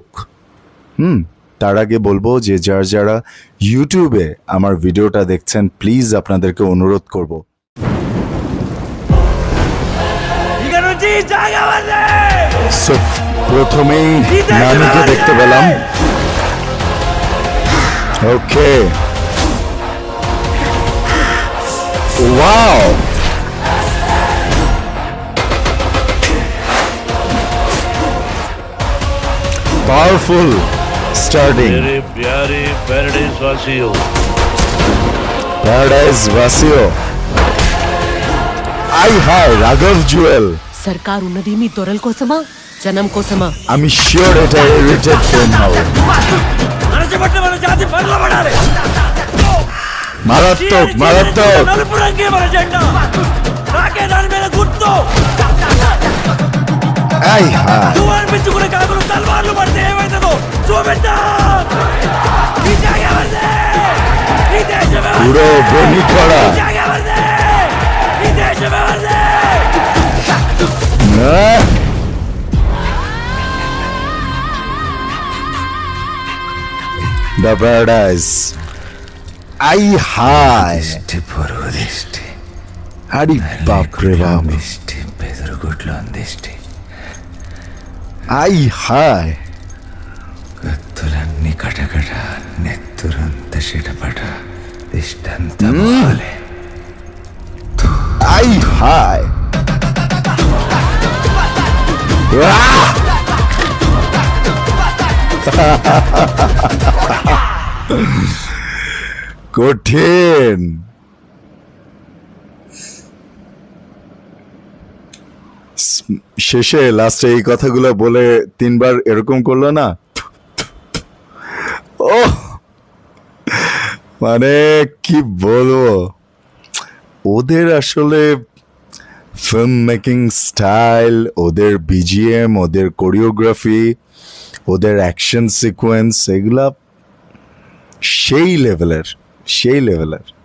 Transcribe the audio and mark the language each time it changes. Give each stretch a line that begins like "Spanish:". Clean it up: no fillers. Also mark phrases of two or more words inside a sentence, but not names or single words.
Bangla: তার আগে বলবো যে যারা ইউটিউবে আমার ভিডিওটা দেখছেন, প্লিজ আপনাদেরকে অনুরোধ করব, সো প্রথমেই নানিকে দেখতে পেলাম।
English: okay, wow, powerful starting.
Hindi: मेरे प्यारे पैराडाइज वासियों, पैराडाइज वासियों, आई हाय राघव जुएल।
Telugu: సర్కార్ ఉన్నది మీ దొరల కోసమా జనం కోసమా?
Bangla: আমি শিওর এটা
English: edited film
Bangla: হবে।
Telugu: అణచబట్టిన మన జాతి పగలబడాలి.
Bangla: মারাত্মক মারাত্মক।
Telugu: నలుపు రంగే మన జెండా, నాకే దాని మీద గుర్తు.
Bangla: আই হায়,
Telugu: నువ్వు అనిపించుకునే కాకులు తల్వార్లు పడితే ఏమైతుందో చూపిద్దాం. ఈ జాగ ఎవరిది? ఈ దేశం ఎవరిది?
Bangla: পুরো বনি করা।
Telugu: ఈ జాగ ఎవరిది? ఈ దేశం ఎవరిది?
Bangla: দ্য প্যারাডাইজ। আই হায়,
Telugu: పొరుదిష్టి
Bangla: আরে বাপরে বাপ,
Telugu: మిష్టి బెదరుగుడ్లు అందిష్టి
Bangla: আই হায়,
Telugu: కత్తులన్నీ కటకట నెత్తురంత చిటపట దిష్టంత బాలే
Bangla: আই হায়, আহ! কঠিন। শেষে লাস্টে এই কথাগুলো বলে 3বার এরকম করলো না, ও মানে কি বলবো, ওদের আসলে
English: film making style,
Bangla: ওদের বিজিএম, ওদের কোরিওগ্রাফি, ওদের
English: action sequence,
Bangla: এগুলা সেই লেভেলের, সেই লেভেলের।